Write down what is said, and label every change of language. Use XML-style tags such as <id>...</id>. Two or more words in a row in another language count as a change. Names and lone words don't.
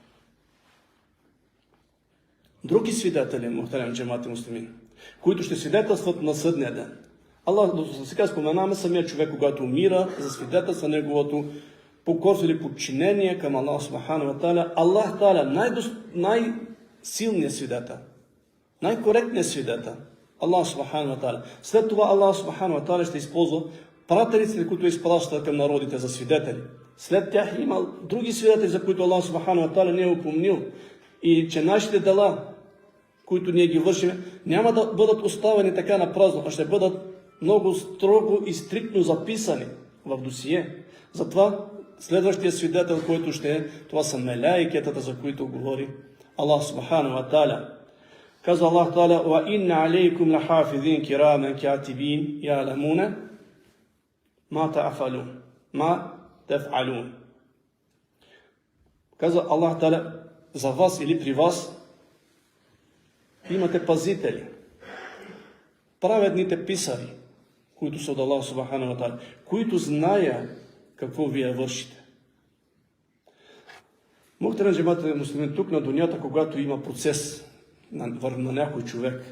<bg>Други свидетели,</bg> <tr>muhterem cemaat-i müslimin,</tr> <bg>които ще свидетелстват на съдния ден. Аллах, сега споменаме самия човек, когато умира, за свидетелство на неговото покорство или подчинение към Аллах</bg> <ar>سبحانه وتعالى. Аллах Та'аля,</ar> <bg>най-силният свидетел, най-коректният свидетел,</bg> <ar>Аллах سبحانه وتعالى.</ar> <bg>След това Аллах</bg> <ar>سبحانه وتعالى</ar> <bg>ще използва пратениците, които изпращат към народите за свидетели. След тях има други свидетели, за които Аллах</bg> <ar>سبحانه وتعالى</ar> <bg>не е упомнил. И че нашите дела, които ние ги вършим, няма да бъдат оставени така на празно, а ще бъдат много строго и стриктно записани в досие. Затова следващия свидетел, който ще е, това са мелаикетата, за които говори Аллах</bg> <ar>سبحانه وتعالى. Казва Аллах Та'аля: "وإن عليكم لحافظين كراما كاتبين يعلمون ما تفعلون."</ar> <bg>Казва Аллах Та'аля: за вас или при вас имате пазители, праведните писари, които са от Аллах</bg> <ar>سبحانه وتعالى,</ar> <bg>които знаят какво вие вършите.</bg> <tr>Muhterem cemaat-i müslimin,</tr> <bg>тук на дунята, когато има процес на някой човек,</bg>